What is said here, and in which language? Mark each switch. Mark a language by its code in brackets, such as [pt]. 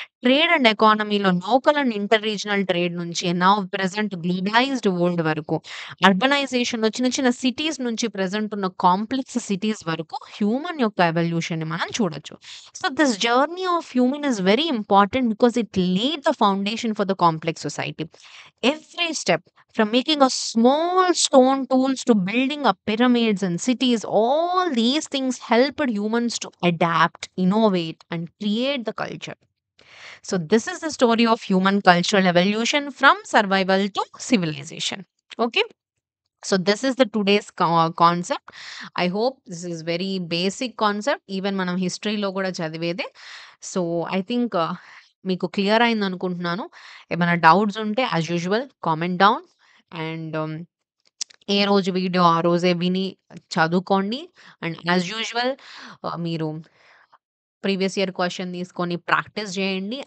[te] Trade and ఎకానమీలో local and inter regional trade నుంచి present globalised world వరకు. అర్బనైజేషన్‌లో చిన్న సిటీస్ నుంచి ప్రెజెంట్ ఉన్న కాంప్లెక్స్ సిటీస్ వరకు హ్యూమన్ యొక్క ఎవల్యూషన్‌ని మనం చూడొచ్చు. [en] So, this journey of human is very important because it laid the foundation for the complex society. Every step from making a small stone tools to building up pyramids and cities, all these things helped humans to adapt, innovate, and create the culture. So, this is the story of human cultural evolution from survival to civilization. Okay. So this is the today's concept. I hope this is very basic concept. [te] Even మనం హిస్టరీలో కూడా చదివేదే. [en] so I think [te] మీకు clear అయింది అనుకుంటున్నాను. ఏమైనా doubts ఉంటే as usual comment down. And ఏ రోజు video ఆ రోజే విని చదువుకోండి. అండ్ యాజ్ యూజువల్ మీరు ప్రీవియస్ ఇయర్ క్వెషన్ తీసుకొని ప్రాక్టీస్ చేయండి.